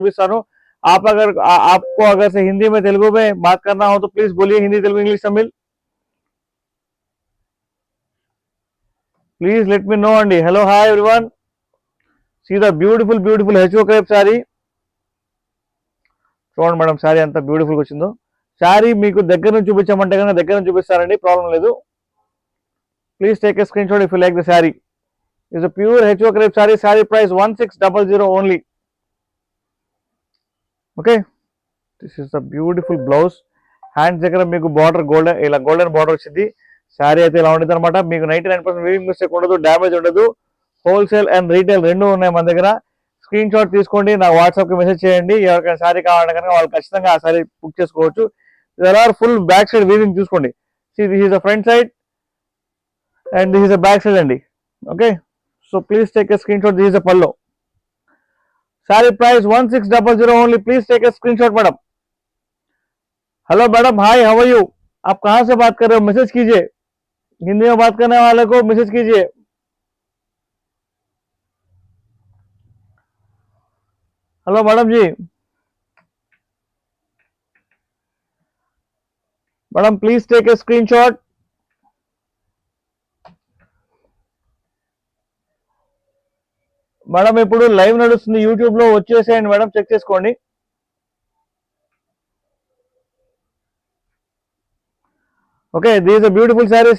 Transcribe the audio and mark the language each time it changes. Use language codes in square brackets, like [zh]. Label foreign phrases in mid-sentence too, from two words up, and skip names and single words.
[te] చూపిస్తాను. [hi] आपको अगर से हिंदी में तेलुगु में बात करना हो तो प्लीज बोलिए, हिंदी तेलुगु इंग्लिश तमिल, [en] please let me know [hi] अंडी. [en] Hello hi everyone, see the beautiful HO crepe saree. [te] చూడండి మేడం శారీ అంత బ్యూటిఫుల్ గా వచ్చిందో. శారీ మీకు దగ్గర నుంచి చూపించమంటే కనుక దగ్గర నుంచి చూపిస్తారండి, ప్రాబ్లం లేదు. [en] Please take a screen shot if you like the saree. Is a pure HO crepe saree. Saree price 1600 only. Okay, this is the beautiful blouse. [te] హ్యాండ్స్ దగ్గర మీకు [en] border golden border [te] వచ్చింది. శారీ అయితే ఇలా ఉంటుంది అనమాట. మీకు 99% [en] weaving mistake [te] ఉండదు, డ్యామేజ్ ఉండదు. [en] wholesale and retail [te] రెండు ఉన్నాయి మన దగ్గర. స్క్రీన్ షాట్ తీసుకోండి, నాకు వాట్సాప్కి మెసేజ్ చేయండి. ఎవరికైనా శారీ కావాలంటే కనుక వాళ్ళు ఖచ్చితంగా ఆ శారీ బుక్ చేసుకోవచ్చు. [en] There are full back side weaving చూసుకోండి. See this is the front side and this is the back side andi. Okay, so please take a screen shot. This is the pallu. Saree price 1600 only. Please take a screenshot madam. Hello madam, hi, how are you? [hi] आप कहां से बात कर रहे हो? मैसेज कीजिए, हिंदी में बात करने वाले को मैसेज कीजिए. [en] Hello madam ji, madam please take a screenshot. [te] మేడం ఇప్పుడు లైవ్ నడుస్తుంది యూట్యూబ్ లో, వచ్చేసేయండి మేడం, చెక్ చేసుకోండి. [en] Okay, this a beautiful saree.